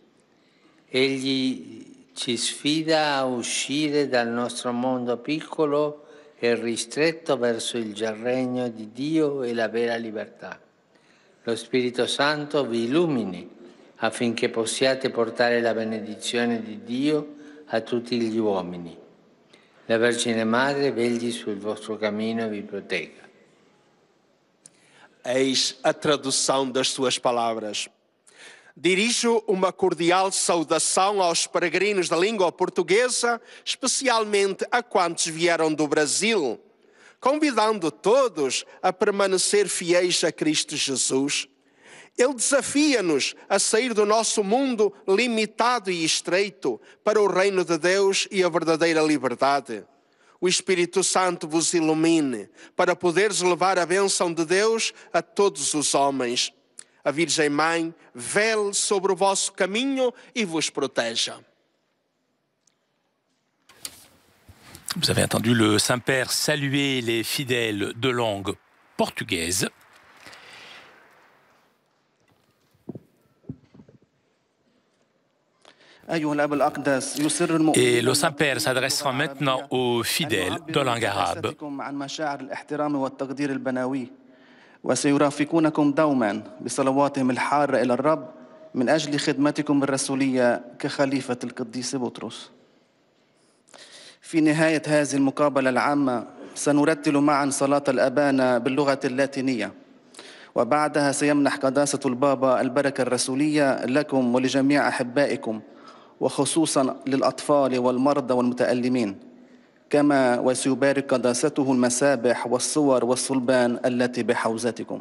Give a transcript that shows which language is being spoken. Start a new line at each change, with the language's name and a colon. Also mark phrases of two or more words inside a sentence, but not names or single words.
Italian: Egli ci sfida a uscire dal nostro mondo piccolo e ristretto verso il regno di Dio e la vera libertà. Lo Spirito Santo vi illumini affinché possiate portare la benedizione di Dio a tutti gli uomini. La Vergine Madre vegli sul vostro cammino e vi protegga.
Portuguese: Eis a tradução das suas palavras. Dirijo uma cordial saudação aos peregrinos da língua portuguesa, especialmente a quantos vieram do Brasil, convidando todos a permanecer fiéis a Cristo Jesus. Ele desafia-nos a sair do nosso mundo limitado e estreito para o reino de Deus e a verdadeira liberdade. O Espírito Santo vos ilumine para poderes levar a bênção de Deus a todos os homens. A Virgem Mãe vele sobre o vosso caminho e vos proteja.
French: Vous avez entendu le Saint-Père saluer les fidèles de langue portugaise. Et le Saint-Père s'adressera maintenant aux fidèles de langue arabe.
Arabic: وسيرافقونكم دوما بصلواتهم الحارة إلى الرب من أجل خدمتكم الرسولية كخليفة القديس بطرس. في نهاية هذه المقابلة العامة سنرتل معا صلاة الأبانا باللغة اللاتينية، وبعدها سيمنح قداسة البابا البركة الرسولية لكم ولجميع أحبائكم، وخصوصا للأطفال والمرضى والمتألمين، كما وسيبارك قداسته المسابح والصور والصلبان التي بحوزتكم.